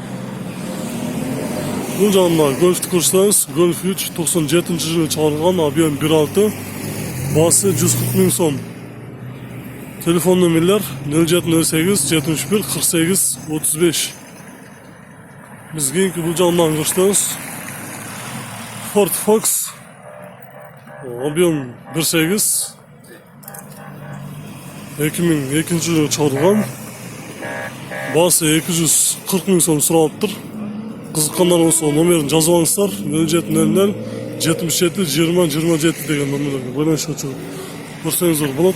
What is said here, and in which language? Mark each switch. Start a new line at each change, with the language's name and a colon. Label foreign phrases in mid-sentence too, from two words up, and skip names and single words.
Kyrgyz: Бұл жағында Golf'ты көрсөтөбүз. Golf 3 97 жылы чыгарылган, объем 1.6, басы 140 000 сом. Телефон номерлер 0708 71 48 35. Биз кийинки бұл жағынан көрсөтөбүз. Ford Fox, объем 1.8, 2002 жылы чыгарылган, басы 240 000 сом суралыптыр. Кызыккандар болсо номерин жазып алыңыздар. 0700 77 20 27 деген номерлерге байланышка чыгып көрсөңүздөр болот.